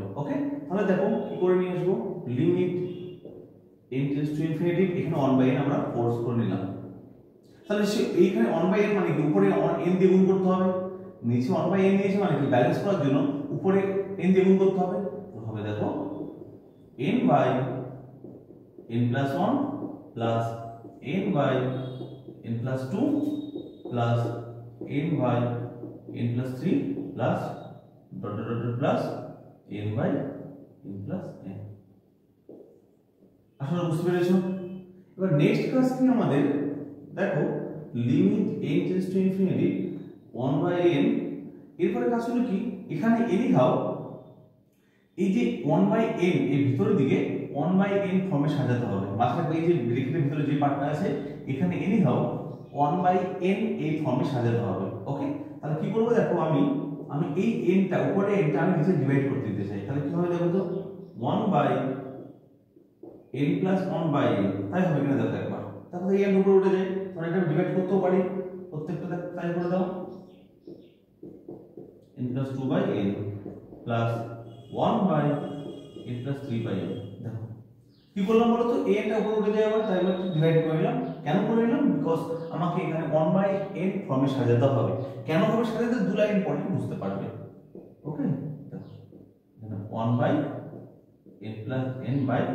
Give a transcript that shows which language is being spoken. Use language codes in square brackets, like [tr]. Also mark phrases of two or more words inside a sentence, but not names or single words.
[bn] ওকে, তাহলে দেখো কি করে নিয়ে আসবো। [en] limit n tends to infinity, [bn] এখানে 1/n আমরা ফোর্স করে নিলাম। তাহলে এইখানে 1/n মানে কি, উপরে n দিয়ে গুণ করতে হবে, নিচে 1/n নিয়েছে মানে কি, ব্যালেন্স করার জন্য উপরে n দিয়ে গুণ করতে হবে। হবে দেখো [en] n/n plus 1 plus n/ [bn] n plus 2 plus n/n plus 3 plus dot dot dot plus n/n plus n। আসলে বুঝতে পেরেছো? এবার নেক্সট কাজ কি আমাদের, দেখো [en] limit n tends to infinity 1/n, [bn] এরপরে কাজ হলো কি, এখানে এনিহাউ এই যে 1/n এর ভিতরের দিকে 1/n ফর্মে সাজাতে হবে। মাথায় এই যে ব্র্যাকেটের ভিতরে যে পার্টটা আছে এখানে এনিহাউ 1/n এই ফর্মে সাজাতে হবে। ওকে, তাহলে কি করব, দেখো আমি এই n টা, উপরে n টা আমি নিচে ডিভাইড করতে দিতে চাই। তাহলে কি হবে দেখো তো, [en] 1/n plus 1/n, [bn] তাই হবে কিনা দেখো একবার। তারপরে এই n উপরে উঠে যায়, তাহলে এটা ডিভাইড করতেও পারি, প্রত্যেকটা তাই করে দাও। [en] n plus 2/n plus 1/n plus 3/n। [bn] দেখো কি করলাম বলো তো, a টা উপরে উঠে যায় আবার, তাই আমি ডিভাইড করে নিলাম। কেন করে নিলাম, বিকজ আমাকে এখানে 1/n ফর্মে সাজাতে হবে। কেন হবে সাজাতে, দু লাইন পরে বুঝতে পারবে। ওকে, দেখো এখানে [en] 1/n plus n/n।